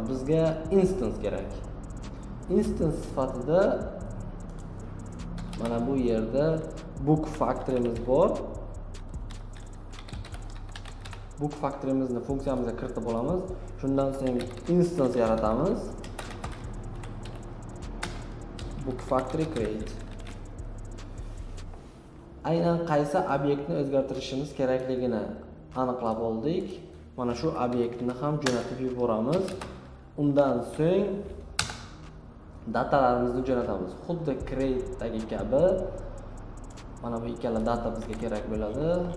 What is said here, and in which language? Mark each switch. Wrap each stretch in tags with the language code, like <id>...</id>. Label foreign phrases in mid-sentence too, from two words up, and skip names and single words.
<uz>Bizga instance kerak. Instance sifatida mana bu yerda</uz> <en>book factory'miz</en> <uz>bor.</uz> <en>Book factory'mizni</en> <uz>funksiyamizga kiritib olamiz. Shundan so'ng instance yaratamiz.</uz> <en>Book factory create.</en> <uz>Aynan qaysi obyektni o'zgartirishimiz kerakligini aniqlab oldik. Mana shu obyektni ham jo'natib yuboramiz. Undan so'ng datalarimizni jo'natamiz. Xuddi create dagi kabi mana bu ikkala data bizga kerak bo'ladi.</uz>